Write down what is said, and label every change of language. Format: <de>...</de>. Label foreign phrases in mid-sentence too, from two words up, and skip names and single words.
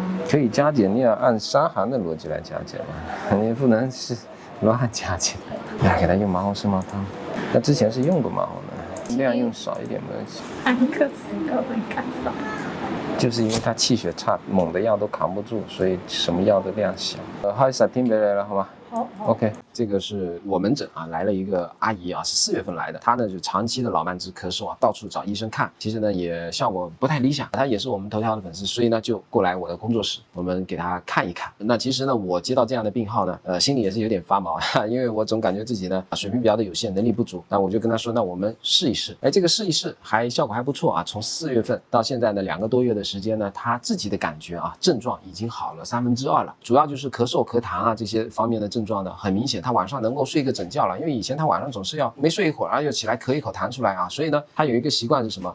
<zh>可以加減，你要按傷寒的邏輯來加減嘛，你不能是亂加減。給他用麻黃生麻湯，那之前是用過麻黃的，量用少一點沒關係。 3個4個會看少。就是因為他氣血差，猛的藥都扛不住，所以什麼藥都量小。開10天俾你了，好嗎？好，OK，这个是我门诊啊，来了一个阿姨啊，是4月份来的，她呢就长期的老慢支咳嗽啊，到处找医生看，其实呢也效果不太理想，她也是我们头条的粉丝，所以呢就过来我的工作室，我们给她看一看。那其实呢，我接到这样的病号呢，心里也是有点发毛，因为我总感觉自己呢水平比较的有限，能力不足，那我就跟她说，那我们试一试，哎，这个试一试还效果还不错啊，从4月份到现在呢2个多月的时间呢，她自己的感觉啊症状已经好了2/3了，主要就是咳嗽、咳痰啊这些方面的症状呢很明显，他晚上能够睡个整觉了，因为以前他晚上总是要没睡一会儿，然后又起来咳一口痰出来啊，所以呢，他有一个习惯是什么？</zh>